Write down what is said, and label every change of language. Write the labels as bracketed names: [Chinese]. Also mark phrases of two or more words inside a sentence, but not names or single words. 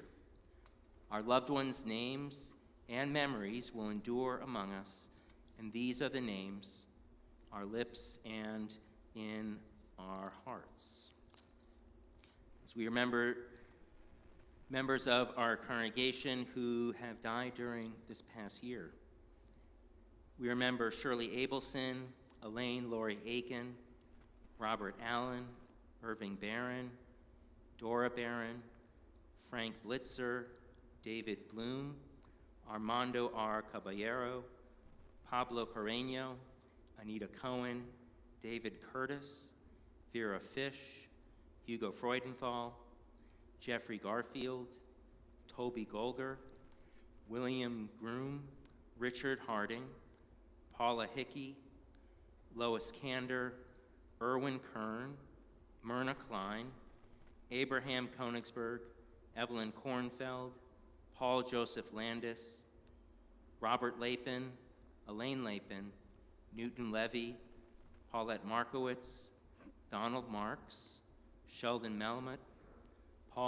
[English] Our loved ones' names and memories will endure among us, and these are the names, our lips and in our hearts. As we remember members of our congregation who have died during this past year, we remember Shirley Abelson, Elaine Laurie Aiken, Robert Allen, Irving Barron, Dora Barron, Frank Blitzer, David Bloom, Armando R. Caballero, Pablo Carreño, Anita Cohen, David Curtis, Vera Fish, Hugo Freudenthal, Jeffrey Garfield, Toby Golger, William Groom, Richard Harding, Paula Hickey, Lois Kander, Erwin Kern, Myrna Klein, Abraham Konigsberg, Evelyn Kornfeld, Paul Joseph Landis, Robert Lapin, Elaine Lapin, Newton Levy, Paulette Markowitz, Donald Marks, Sheldon Melmoth, Paul